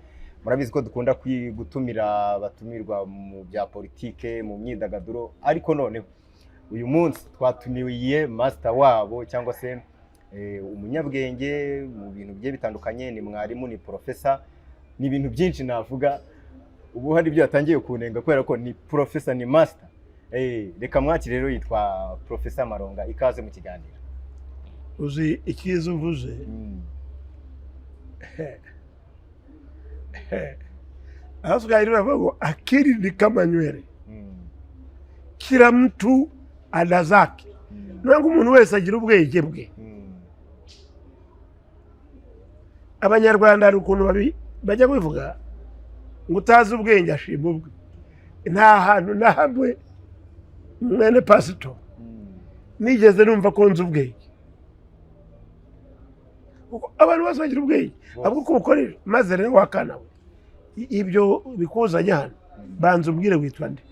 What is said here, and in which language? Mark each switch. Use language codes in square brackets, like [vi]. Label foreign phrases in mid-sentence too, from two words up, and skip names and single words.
[rw] murabizi ko dukunda gutumira batumirwa mu bya politike mu myidagaduro ariko noneho uyu munsi twatumiye master wabo cyangwa se umunyabwenge mu bintu bigiye bitandukanye ni mwarimu ni professor ni ibintu byinshi navuga ubu hari ibyo yatangiye kunenga kubera ko ni professor ni master reka mwakire rero yitwa Professor Maronga ikaze mu kiganiro uzi ikizo uvuze Asukari bavuga [sw] akili ni kama nywele kila mtu ana zake [rw] nangu umuntu wese agira ubwenge bwe Abanyarwanda ari ukuntu bajya kwivuga ngo utazi ubwenge ashima ubwe nta hantu nahabwe mwene pastor nigeze numva ko nzi ubwenge abantu bose bagira ubwenge ahubwo ko ukoresha maze rero wakanawe ibyo bikuzanya hano banza ubwire witwa nde